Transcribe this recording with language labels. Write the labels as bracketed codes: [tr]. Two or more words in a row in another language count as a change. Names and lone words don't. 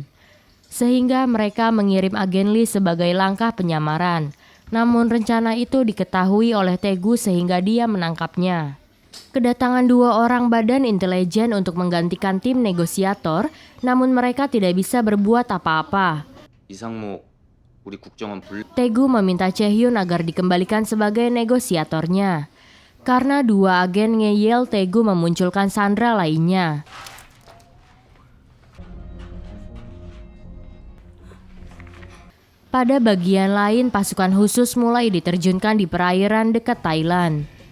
[id] Sehingga mereka mengirim agen Lee sebagai langkah penyamaran. Namun rencana itu diketahui oleh Taegu sehingga dia menangkapnya. Kedatangan 2 orang badan intelijen untuk menggantikan tim negosiator, namun mereka tidak bisa berbuat apa-apa. [ko] 이상목, 우리 국정원 [id] Taegu meminta Chae-hyun agar dikembalikan sebagai negosiatornya. Karena 2 agen ngeyel, Taegu memunculkan sandera lainnya. Pada bagian lain, pasukan khusus mulai diterjunkan di perairan dekat Thailand.